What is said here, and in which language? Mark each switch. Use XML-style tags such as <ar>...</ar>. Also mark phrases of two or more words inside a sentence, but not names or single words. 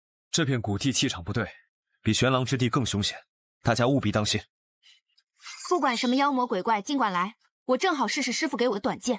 <zh>這片古地氣場不對，比玄狼之地更凶險，大家務必當心。不管什麼妖魔鬼怪，尽管来，我正好试试師傅给我的短剑。</zh>